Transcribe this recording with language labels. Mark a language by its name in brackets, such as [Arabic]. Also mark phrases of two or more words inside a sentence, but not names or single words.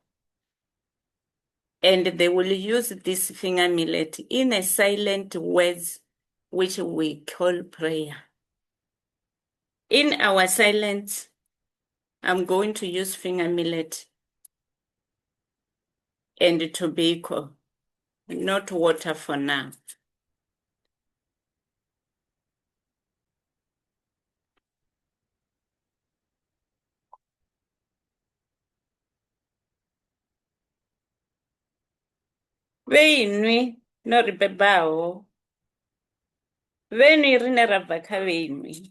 [English] And they will use this finger millet in a silent words, which we call prayer. In our silence, I'm going to use finger millet and tobacco, not water for now. [Venda] Veinwi no ri bebaho, venwi rine ra bva kha venwi.